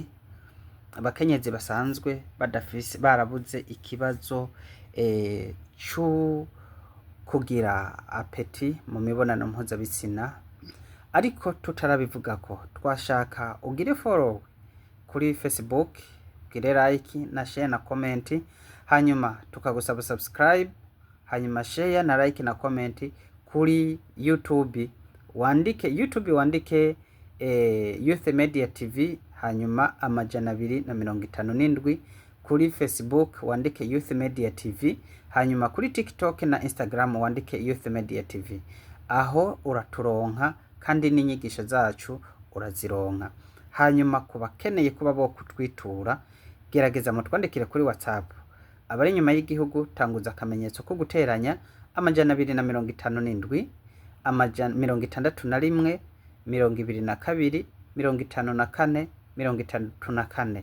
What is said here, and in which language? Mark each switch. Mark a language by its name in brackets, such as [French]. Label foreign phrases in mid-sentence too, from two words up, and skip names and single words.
[Rundi] Abakenyezi basanzwe barabuze ikibazo co kugira apeti mu mibonano mpuzabitsina, ariko tutarabivugako twashaka ugire follow kuri Facebook, ugire like na share na comment, hanyuma tukagusaba subscribe, hanyuma share na like na comment kuri YouTube. wandike Youth Media TV, hanyuma 257 kuri Facebook wandike Youth Media TV, hanyuma kuri TikTok na Instagram wandike Youth Media TV. Aho uraturonka kandi n'inyigisho zacu urazironka. Hanyuma kubakeneye kuba bo kutwitura, gerageza mutwandikire kuri WhatsApp. Abari nyuma y'igihugu tanguza akamenyetso ko guteranya 257 61 22 54 34.